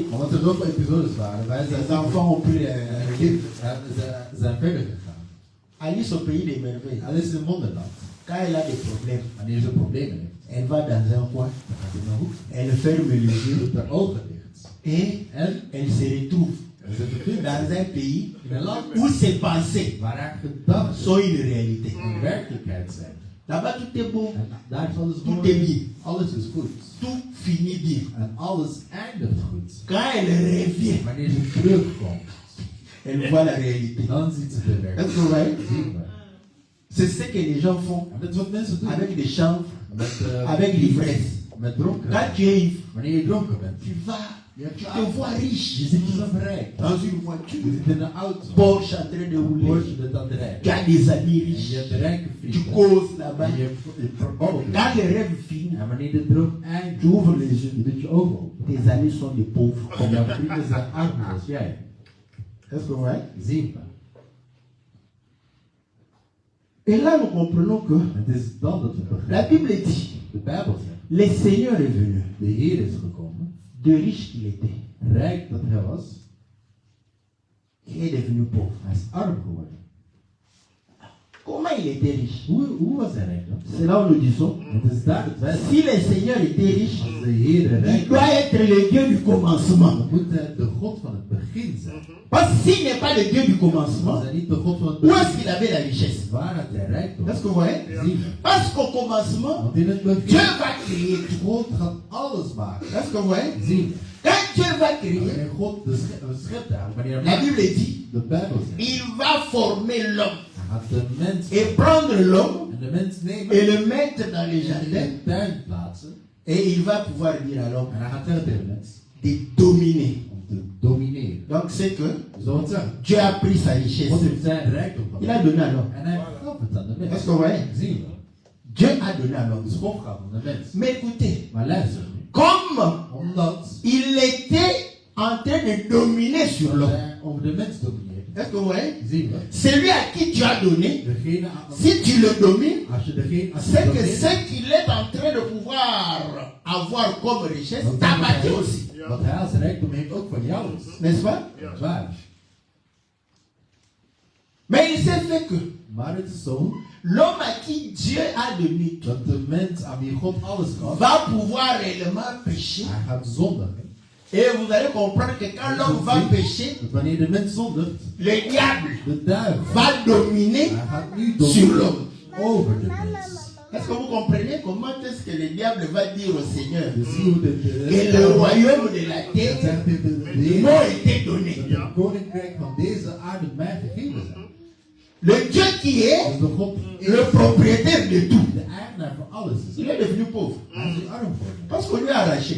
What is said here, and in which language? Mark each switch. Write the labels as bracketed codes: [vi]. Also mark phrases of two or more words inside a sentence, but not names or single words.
[nl] Omdat er zoveel episodes waren, wij zijn [fr] Les enfants ont pris [nl] zijn verder gegaan. [fr] Alice au pays des merveilles. [nl] Alice in Wonderland. [fr] Quand elle a des problèmes, [nl] Wanneer ze problemen heeft, [fr] elle va dans un coin, [nl] dan gaat ze in een hoek. [fr] elle ferme les yeux [nl] Doet haar ogen dicht. [fr] et [nl] En [fr] elle se retrouve [nl] ze bevindt [fr] dans [nl] zich [fr] un pays [nl] in een land [fr] où ses pensées [nl] waar haar gedachten [fr] sont une réalité. [nl] een werkelijkheid zijn. [fr] Là-bas tout est beau, [nl] En daar is alles [fr] tout [nl] mooi. [fr] est bien, [nl] Alles is goed. [fr] tout finit bien. [nl] En alles eindigt goed. [fr] Quand elle revient, [nl] Wanneer ze terugkomt, [fr] elle voit la réalité. [nl] dan ziet ze de [fr] Est-ce [nl] werkelijkheid. [fr] que vous voyez? [nl] Zien we. [fr] C'est ce que les gens font [nl] En dat is wat mensen doen. [fr] avec des chanvres, [nl] Met, [fr] avec l'ivresse. [nl] met dronken. [fr] Quand tu es ivre, [nl] Wanneer je dronken bent, [fr] tu vas, [nl] je [fr] tu te vois riche [nl] zit zo rijk. [fr] dans une [nl] Je [fr] voiture, [nl] zit in een auto. [fr] Porsche en train de rouler. [nl] Porsche bent aan het rijden. [fr] Tu as des amis [nl] En je [fr] riches, [nl] hebt rijke [fr] tu [nl] vrienden. [fr] causes là-bas. [nl] En je babbelt. [fr] Quand le rêve finit, [nl] En wanneer de droom [fr] tu [nl] eindigt, [fr] ouvres les yeux. [nl] je doet je ogen open. [fr] Tes amis sont des pauvres. [nl] En jouw vrienden zijn arm als jij. [fr] Est-ce que vous voyez? [nl] Zien we. [fr] Et là, nous comprenons que [nl] Het is dan dat we [fr] la [nl] begrijpen. [fr] Bible dit, [nl] De Bijbel zegt, [fr] le Seigneur est venu, [nl] de Heer is gekomen, [fr] de riche qu'il était, [nl] rijk dat hij was, [fr] qui est devenu pauvre. [nl] hij is arm geworden. [fr] Comment il était riche? [nl] Hoe was hij rijk dan? [fr] C'est là où nous disons, [nl] Het is daar dat wij [fr] si le Seigneur était riche, [nl] als de Heer [fr] il [nl] rijk [fr] doit [nl] is, [fr] être le Dieu du commencement. [nl] dan moet hij de God van het begin zijn. [fr] Parce que s'il n'est pas le Dieu du [nl] Als [fr] commencement, [nl] hij niet de God van het [fr] où est-ce [nl] begin [fr] qu'il avait la richesse? [nl] is, waar had hij rijkdom? [fr] Est-ce que vous voyez? [nl] Zien we. [fr] Parce qu'au commencement, [nl] Want in het [fr] Dieu [nl] begin, [fr] va créer tout. [nl] God gaat alles maken. [fr] Est-ce que vous voyez? [nl] Zien we. [fr] Quand Dieu va créer, [nl] Wanneer God de schept daar, wanneer hij [fr] la [nl] maakt, [fr] Bible dit, [nl] de Bijbel zegt, [fr] il va former l'homme [nl] hij gaat de mens [fr] et prendre l'homme [nl] en de mens nemen [fr] et le mettre dans les [nl] in [fr] jardins. [nl] de tuin plaatsen. [fr] Et il va pouvoir dire à l'homme [nl] En hij gaat zeggen tegen de mens [fr] de dominer. [nl] om te domineren. [fr] Donc c'est que [nl] Zo wat zeggen. [fr] Dieu a pris sa richesse. [nl] God heeft zijn rijkdom [fr] Il a [nl] gehad. [fr] donné à l'homme. [nl] En hij gaf het aan de [fr] Est-ce [nl] mens. [fr] que vous voyez? [nl] Zien we. [fr] Dieu a donné à l'homme. [nl] Dus God gaf aan de mens. [fr] Mais écoutez, [nl] Maar luister nu. [fr] comme [nl] Omdat [fr] il était en train de dominer sur l'homme. [nl] hij over de mens domineert. [fr] Est-ce que vous voyez? [nl] Zien we. [fr] Celui à qui tu as donné, [nl] Degene aan [fr] si tu le domines, [nl] als je degene als je [fr] c'est que [nl] domineert, [fr] ce qu'il est en train de pouvoir avoir comme richesse [nl] dan [fr] t'appartient aussi. [nl] wat hij als rijkdom heeft ook van jou is. [fr] N'est-ce pas? [nl] Dat is waar. [fr] Mais il s'est fait que [nl] Maar het is zo [fr] l'homme à qui Dieu a donné tout [nl] dat de mens aan wie God alles gaf, [fr] va pouvoir réellement pécher [nl] hij gaat zondigen [fr] Et vous allez comprendre que quand l'homme va pécher, [nl] Dus wanneer de mens zondigt, [fr] le diable [nl] de duivel, [fr] va dominer [nl] hij gaat nu [fr] sur [nl] domineren [fr] l'homme. [nl] over de mens. [fr] Est-ce que vous comprenez comment est-ce que le diable va dire au Seigneur [nl] Dus zie hoe [fr] que le royaume de la terre [nl] zegt de [fr] m'a été donné. [nl] dat het koninkrijk van deze aarde mij gegeven zijn. [fr] Le Dieu qui est [nl] Dus de God is [fr] le propriétaire de tout, [nl] de eigenaar van alles. Dus [fr] il est devenu pauvre [nl] hij is nu arm geworden. [fr] parce qu'on lui a arraché.